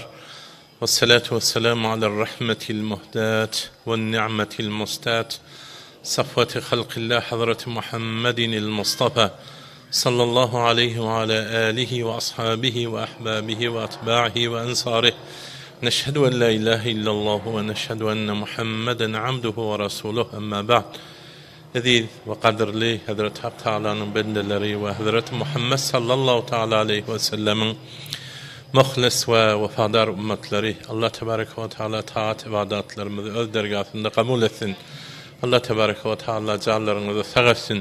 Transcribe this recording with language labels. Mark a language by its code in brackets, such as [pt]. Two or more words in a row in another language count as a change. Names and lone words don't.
[ar] والصلاة والسلام على الرحمة المهداة والنعمة المستاة، صفوة خلق الله حضرة محمد المصطفى صلى الله عليه وعلى آله وأصحابه وأحبابه وأتباعه وأنصاره. نشهد أن لا إله إلا الله ونشهد أن محمدا عبده ورسوله. أما بعد. [tr] Aziz ve kadirli Hazreti Hak Teala'nın bendeleri ve Hazreti Muhammed sallallahu teala aleyhi ve sellemin muhlis ve vefadar ümmetleri, Allah tebareke ve teala taat ibadatlarımızı öz dergahında kabul etsin. Allah tebareke ve teala canlarınızı sağ etsin.